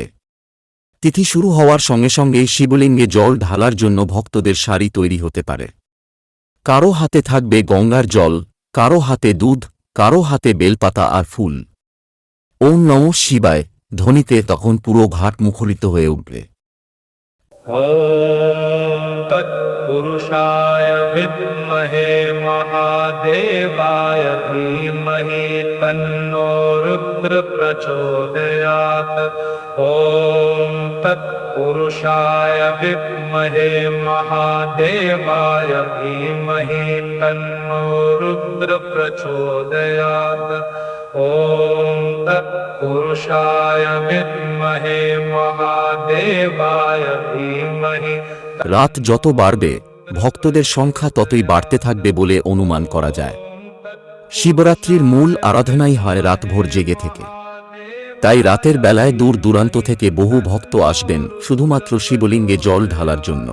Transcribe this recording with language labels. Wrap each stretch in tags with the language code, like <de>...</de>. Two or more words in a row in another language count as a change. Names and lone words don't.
<bn>তিথি শুরু হওয়ার সঙ্গে সঙ্গেই শিবলিঙ্গে জল ঢালার জন্য ভক্তদের সারি তৈরি হতে পারে। কারো হাতে থাকবে গঙ্গার জল, কারো হাতে দুধ, কারো হাতে বেলপাতা আর ফুল।</bn> <sa>ওম নমঃ শিবায়</sa> <bn>ধ্বনিতে তখন পুরো ঘাট মুখরিত হয়ে উঠবে।</bn> <sa>ॐ तत्पुरुषाय विद्महे महादेवाय धीमहि तन्नो रुद्र प्रचोदयात्। ॐ तत्पुरुषाय विद्महे महादेवाय धीमहि तन्नो रुद्र प्रचोदयात्। ॐ तत्पुरुषाय विद्महे महादेवाय धीमहि।</sa> <bn>রাত যত বাড়বে ভক্তদের সংখ্যা ততই বাড়তে থাকবে বলে অনুমান করা যায়। শিবরাত্রির মূল আরাধনাই হয় রাতভর জেগে থেকে। তাই রাতের বেলায় দূর দূরান্ত থেকে বহু ভক্ত আসবেন শুধুমাত্র শিবলিঙ্গে জল ঢালার জন্য।</bn>